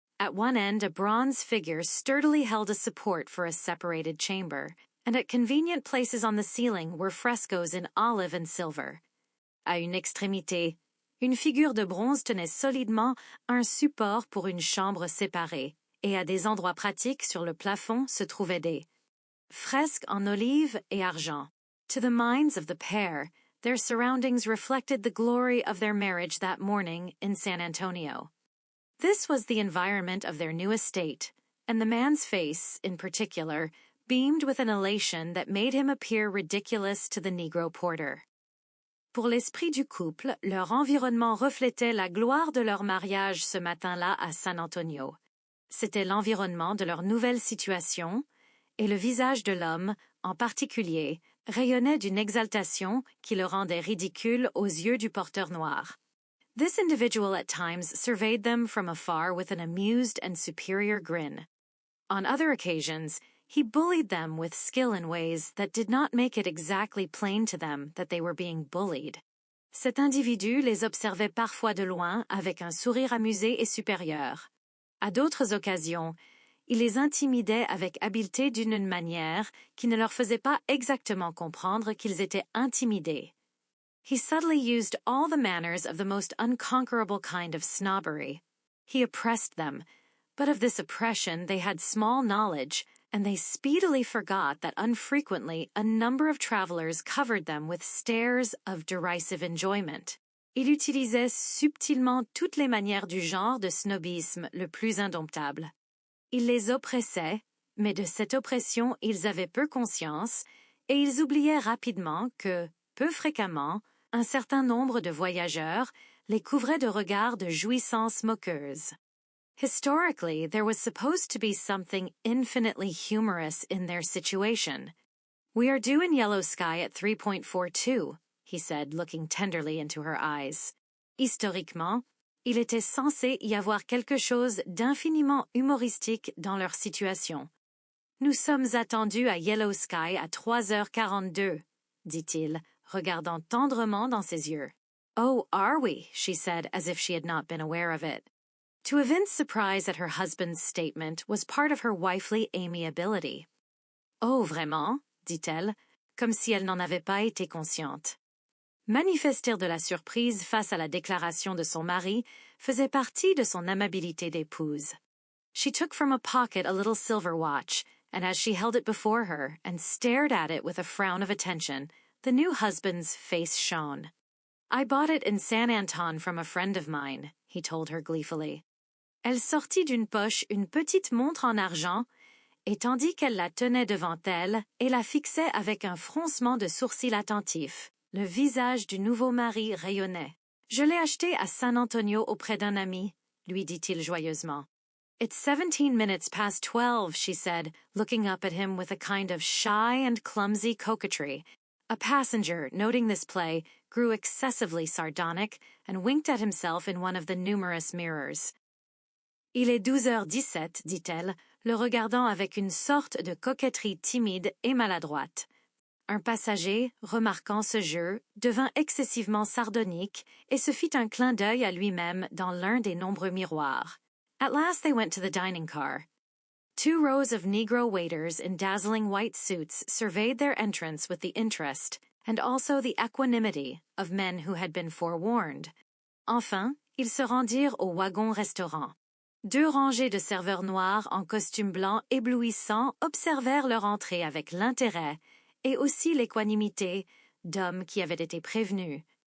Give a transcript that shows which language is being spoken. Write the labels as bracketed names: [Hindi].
[English] At one end, a bronze figure sturdily held a support for a separated chamber, and at convenient places on the ceiling were frescoes in olive and silver. [French] À une extrémité, une figure de bronze tenait solidement un support pour une chambre séparée, et à des endroits pratiques sur le plafond se trouvaient des fresques en olive et argent. [English] To the minds of the pair, their surroundings reflected the glory of their marriage that morning in San Antonio. This was the environment of their new estate, and the man's face, in particular, beamed with an elation that made him appear ridiculous to the Negro porter. [French] Pour l'esprit du couple, leur environnement reflétait la gloire de leur mariage ce matin-là à San Antonio. C'était l'environnement de leur nouvelle situation, et le visage de l'homme, en particulier, rayonnait d'une exaltation qui le rendait ridicule aux yeux du porteur noir. [English] This individual at times surveyed them from afar with an amused and superior grin. On other occasions, he bullied them with skill in ways that did not make it exactly plain to them that they were being bullied. [French] Cet individu les observait parfois de loin avec un sourire amusé et supérieur. À d'autres occasions, il les intimidait avec habileté d'une manière qui ne leur faisait pas exactement comprendre qu'ils étaient intimidés. [English] He subtly used all the manners of the most unconquerable kind of snobbery. He oppressed them, but of this oppression they had small knowledge, and they speedily forgot that unfrequently a number of travelers covered them with stares of derisive enjoyment. [French] Il utilisait subtilement toutes les manières du genre de snobisme le plus indomptable. Il les oppressait, mais de cette oppression ils avaient peu conscience, et ils oubliaient rapidement que, peu fréquemment, un certain nombre de voyageurs les couvraient de regards de jouissance moqueuse. [English] Historically, there was supposed to be something infinitely humorous in their situation. "We are due in Yellow Sky at 3.42, he said, looking tenderly into her eyes. [French] Historiquement, il était censé y avoir quelque chose d'infiniment humoristique dans leur situation. Nous sommes attendus à Yellow Sky à 3h42, dit-il, regardant tendrement dans ses yeux. [English] Oh, are we? She said, as if she had not been aware of it. To evince surprise at her husband's statement was part of her wifely amiability. [French] Oh, vraiment? Dit-elle, comme si elle n'en avait pas été consciente. Manifester de la surprise face à la déclaration de son mari faisait partie de son amabilité d'épouse. [English] She took from a pocket a little silver watch, and as she held it before her and stared at it with a frown of attention, the new husband's face shone. I bought it in San Anton from a friend of mine, he told her gleefully. [French] Elle sortit d'une poche une petite montre en argent, et tandis qu'elle la tenait devant elle et la fixait avec un froncement de sourcils attentif, le visage du nouveau mari rayonnait. Je l'ai acheté à San Antonio auprès d'un ami, lui dit-il joyeusement. [English] It's 17 minutes past 12, she said, looking up at him with a kind of shy and clumsy coquetry. A passenger, noting this play, grew excessively sardonic and winked at himself in one of the numerous mirrors. [French] Il est 12h17, dit-elle, le regardant avec une sorte de coquetterie timide et maladroite. Un passager, remarquant ce jeu, devint excessivement sardonique et se fit un clin d'œil à lui-même dans l'un des nombreux miroirs. [English] At last they went to the dining car. 2 rows of Negro waiters in dazzling white suits surveyed their entrance with the interest and also the equanimity of men who had been forewarned. [French] Enfin, ils se rendirent au wagon-restaurant. 2 rangées de serveurs noirs en costume blanc éblouissant observèrent leur entrée avec l'intérêt et aussi l'équanimité d'hommes qui avaient été prévenus.